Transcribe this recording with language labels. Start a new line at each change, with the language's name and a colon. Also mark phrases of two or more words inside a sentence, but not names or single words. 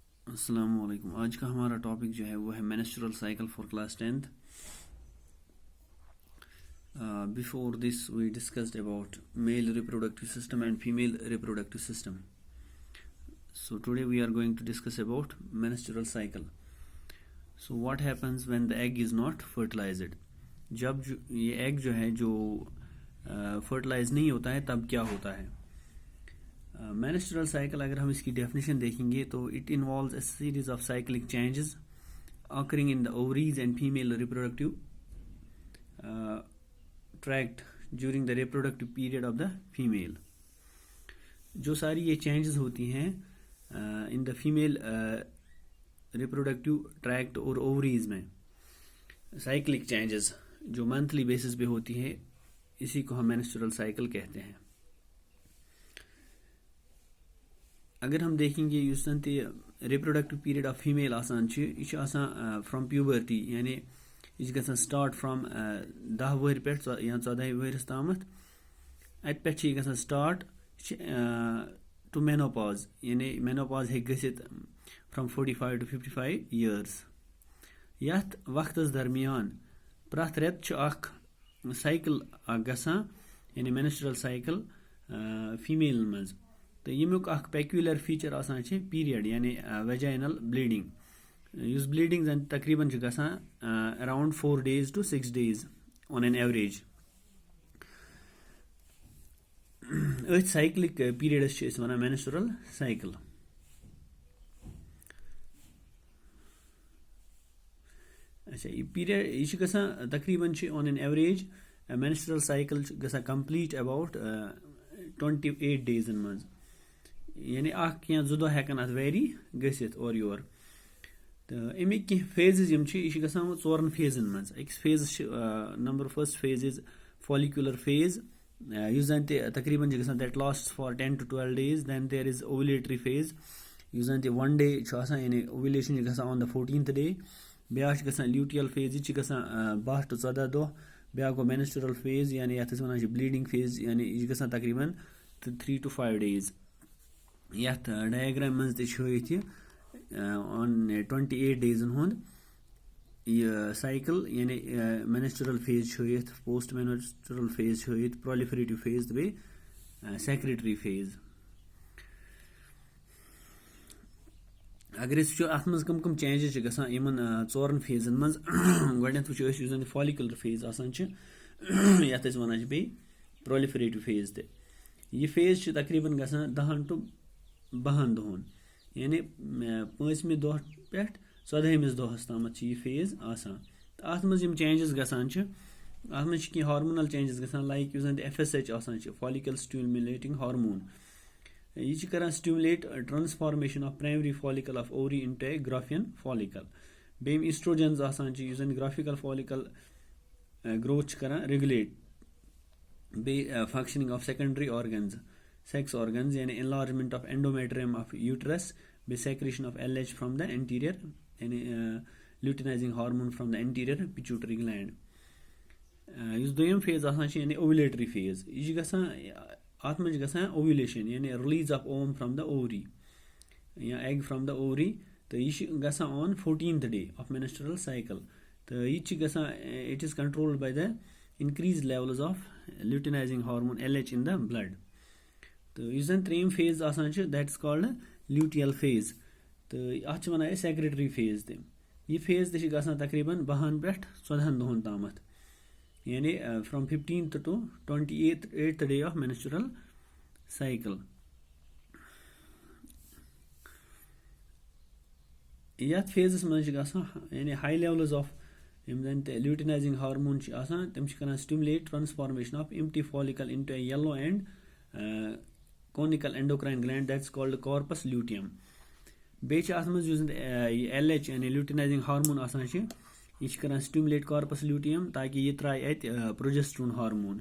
Urdu: السلام علیکم. آج کا ہمارا ٹاپک جو ہے وہ ہے
English: menstrual cycle for class 10th. before this we discussed about male reproductive system and female reproductive system. So today we are going to discuss about menstrual cycle. So what happens when the egg is not fertilized?
Urdu: جب یہ ایگ جو ہے جو فرٹیلائز نہیں ہوتا ہے تب کیا ہوتا ہے?
English: menstrual cycle
Urdu: اگر ہم اس کی ڈیفینیشن دیکھیں گے تو
English: it involves a series of cyclic changes occurring in the ovaries and female reproductive tract during the reproductive period of the female.
Urdu: جو ساری یہ چینجز ہوتی ہیں
English: in the female reproductive tract
Urdu: اور اوویریز میں,
English: cyclic changes
Urdu: جو
English: monthly basis
Urdu: پہ ہوتی ہے، اسی کو ہم
English: menstrual cycle
Urdu: کہتے ہیں.
Kashmiri: अगर हम देखेंगे युस
English: reproductive period of female
Kashmiri: आसान
English: from puberty,
Kashmiri: यानी यह गसान
English: start from 10
Kashmiri: वहर पे या 14 वहरस तामत, अत पे गसान
English: start to menopause,
Kashmiri: यानी मेनोपॉज हे गसित
English: from 45 to 55 years.
Kashmiri: यथ वक्त दरमियान प्रथ रेत साइकिल गसान, यानी
English: menstrual cycle
Kashmiri: फीमेल मज। तो यमुक
English: peculiar feature
Kashmiri: आसान पीरियड, यानी
English: vaginal bleeding,
Kashmiri: उस ब्लीडिंग जन तकरीबन गसान
English: around 4 days to 6 days on an average.
Kashmiri: अथ
English: cyclic periods
Kashmiri: वन
English: menstrual cycle.
Kashmiri: अच्छा, यह पीरियड यह गसान तकरीबन
English: on an average menstrual cycle
Kashmiri: गसान
English: complete about 28 days
Kashmiri: मज, यानी या 2 दह हेकन अत वेरी गसित और योर। तो अमिक कह फेजेस यह गसान 4 फेजन मज।
English: अकिस फेजस number first phase is follicular phase,
Kashmiri: युस जन तकरीबन गसान
English: that last for 10 to 12 days. then there is ovulatory phase,
Kashmiri: युस जन 1 day यानी ओवुलेशन गसान
English: on the 14th day.
Kashmiri: ब्या गसान
English: luteal phase,
Kashmiri: यह गसान 12 to 14 दह। ब्या गो
English: menstrual phase,
Kashmiri: यानी ये वन
English: bleeding phase,
Kashmiri: यानी यह गसान तकरीबन
English: 3 to 5 days।
Kashmiri: यथ डायग्राम मज तथ ऑन
English: 28 days
Kashmiri: हुंद यह साइकिल, यानी
English: menstrual phase
Kashmiri: यथ,
English: post menstrual phase
Kashmiri: यथ,
English: proliferative phase
Kashmiri: तो बे
English: secretory phase.
Kashmiri: अगर अत मज कम चेंजेस गसान इन 4 फेजन मज, गो वो
English: follicular phase
Kashmiri: आसान यथ वन बे
English: proliferative phase
Kashmiri: ते। यह फेज तकरीबन गसान 10 to 12 दहन, यानी 5वें दह पे 14वें दहस तामत यह फेज आसान। तो अत मज चेंजेस गसान अत मज कह
English: hormonal changes
Kashmiri: गसान, लाइक युस FSH आसान
English: follicle stimulating hormone.
Kashmiri: यह कर
English: stimulate transformation of primary follicle of ovary into a Graafian follicle.
Kashmiri: बेम एस्ट्रोजेंस आसान
English: graphical follicle growth
Kashmiri: कर रेगुलेट।
English: बे functioning of secondary organs, sex organs, यानी enlargement of endometrium of uterus, बे secretion of LH from the anterior, यानी luteinizing hormone from the anterior pituitary gland।
Kashmiri: इस दोयम फेज आसान यानी
English: ovulatory phase,
Kashmiri: यह गसान अत मज गसान
English: ovulation, यानी release of ovum from the ovary या egg from the ovary।
Kashmiri: तो यह गसान
English: on 14th day of menstrual cycle.
Kashmiri: तो यह गसान
English: it is controlled by the increased levels of luteinizing hormone LH in the blood।
Kashmiri: तो इस जन 3rd फेज आसान
English: that is called luteal phase.
Kashmiri: तो अत वन
English: secretory phase
Kashmiri: ते। यह फेज ते गसान तकरीबन 12 पे 14 दहन तामत, यानी
English: from 15th to 28th day of menstrual cycle.
Kashmiri: यथ फेजस मज गसान यानी
English: high levels of luteinizing hormone
Kashmiri: तम कर
English: stimulate transformation of empty follicle into a yellow and conical endocrine gland, that's called corpus luteum.
Kashmiri: बे अत मज LH यानी
English: luteinizing hormone
Kashmiri: आसान यह कर
English: stimulate corpus luteum,
Kashmiri: ताकि यह त्राय अत
English: progesterone hormone.